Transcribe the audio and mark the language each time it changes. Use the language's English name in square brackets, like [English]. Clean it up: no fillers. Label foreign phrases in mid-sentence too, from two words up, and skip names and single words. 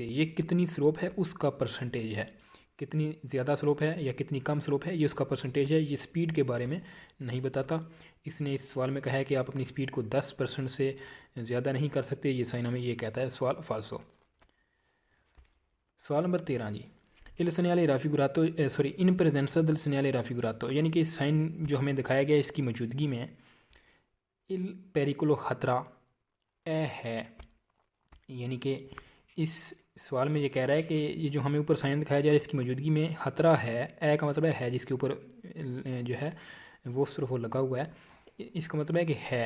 [Hindi] ये कितनी स्लोप है उसका परसेंटेज है, कितनी ज़्यादा स्लोप है या कितनी कम स्लोप है ये उसका परसेंटेज है। ये स्पीड के बारे में नहीं बताता। इसने इस सवाल में कहा है कि आप अपनी स्पीड को 10% से ज़्यादा नहीं कर सकते। ये साइन हमें ये कहता है सवाल फाल्सो। सवाल नंबर 13 जी, [Italian] il segnale raffigurato in presenza del segnale raffigurato, [Hindi] यानी कि साइन जो हमें दिखाया गया इसकी मौजूदगी में [Italian] il pericolo [Hindi] खतरा ए है, यानी कि इस सवाल में ये कह रहा है कि ये जो हमें ऊपर साइन दिखाया जा रहा है इसकी मौजूदगी में खतरा है। ए का मतलब है जिसके ऊपर जो है वो सिर्फ वो लगा हुआ है, इसका मतलब है कि है।